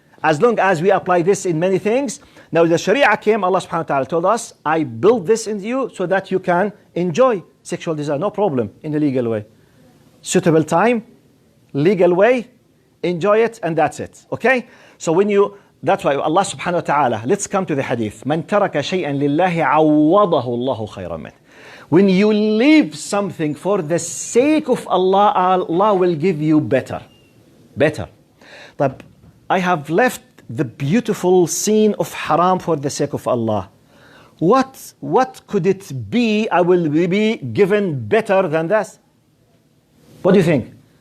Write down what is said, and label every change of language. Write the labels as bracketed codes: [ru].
[en] As long as we apply this in many things. Now the Sharia came, Allah subhanahu wa ta'ala told us, I built this into you so that you can enjoy sexual desire, no problem, in a legal way. Suitable time, legal way, enjoy it, and that's it. Okay? So that's why Allah subhanahu wa ta'ala, let's come to the hadith. [ar] من ترك شيئا لله عوضه الله خيرا منه. [en] When you leave something for the sake of Allah, Allah will give you better. Better. But I have left the beautiful scene of haram for the sake of Allah. What could it be I will be given better than that? What do you think?